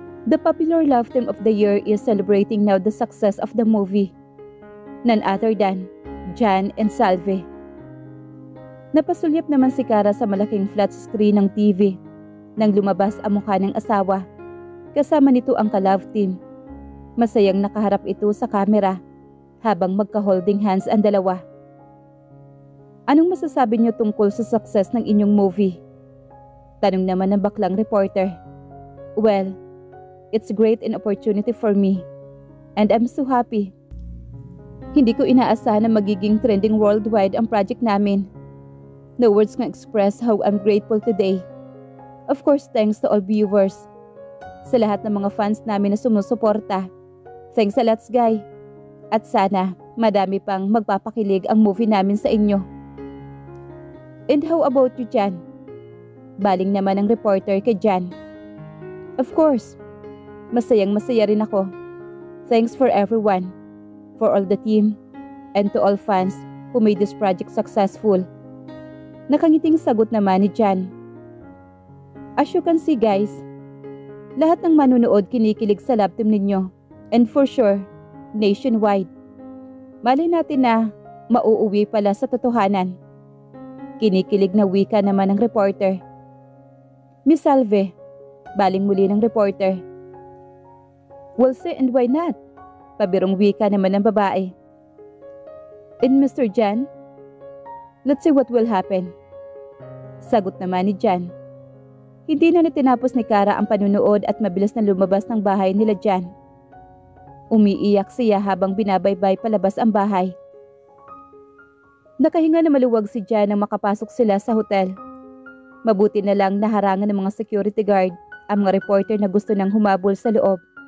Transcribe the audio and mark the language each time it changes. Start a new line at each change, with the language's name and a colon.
English: The popular love team of the year is celebrating now the success of the movie. None other than Jan and Salve.
Filipino: Napasulyap naman si Kara sa malaking flat screen ng TV nang lumabas ang mukha ng asawa. Kasama nito ang ka-love team. Masayang nakaharap ito sa kamera habang magka-holding hands ang dalawa. Anong masasabi niyo tungkol sa success ng inyong movie? Tanong naman ng baklang reporter.
English: Well, it's great an opportunity for me and I'm so happy.
Filipino: Hindi ko inaasahan na magiging trending worldwide ang project namin.
English: No words can express how I'm grateful today. Of course, thanks to all viewers.
Filipino: Sa lahat ng mga fans namin na sumusuporta.
English: Thanks a lot, guys.
Filipino: At sana, madami pang magpapakilig ang movie namin sa inyo.
English: And how about you, Jan?
Filipino: Baling naman ang reporter kay Jan. Of course, masayang masaya rin ako.
English: Thanks for everyone, for all the team, and to all fans who made this project successful.
Filipino: Nakangiting sagot naman ni Jan.
English: As you can see, guys,
Filipino: lahat ng manunood kinikilig sa love team ninyo.
English: And for sure, nationwide.
Filipino: Malay natin na mauuwi pala sa totohanan. Kinikilig na wika naman ng reporter.
English: Miss Salve,
Filipino: baling muli ng reporter.
English: We'll see and why not?
Filipino: Pabirong wika naman ng babae.
English: And Mr. Jan, let's see what will happen.
Filipino: Sagot naman ni Jan. Hindi na tinapos ni Kara ang panunood at mabilis na lumabas ng bahay nila Jan. Umiiyak siya habang binabaybay palabas ang bahay. Nakahinga na maluwag si Jan nang makapasok sila sa hotel. Mabuti na lang naharangan ng mga security guard ang mga reporter na gusto nang humabol sa loob.